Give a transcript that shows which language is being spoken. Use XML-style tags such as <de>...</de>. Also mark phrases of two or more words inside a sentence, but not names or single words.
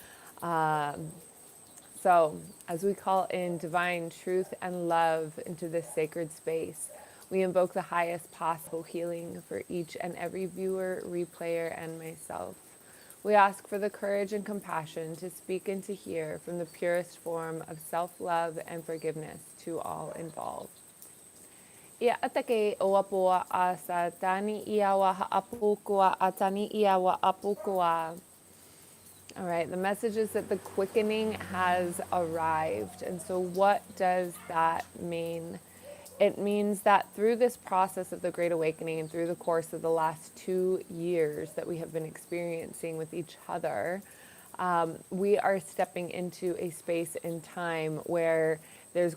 <en>So as we call in divine truth and love into this sacred space, we invoke the highest possible healing for each and every viewer, replayer, and myself. We ask for the courage and compassion to speak and to hear from the purest form of self-love and forgiveness to all involved. Ia atake o apua a sa tani iawa ha'apukua a tani iawa apukua. All right, the message is that the quickening has arrived. And so what does that mean? It means that through this process of the Great Awakening and through the course of the last 2 years that we have been experiencing with each other, we are stepping into a space in time where there's</en>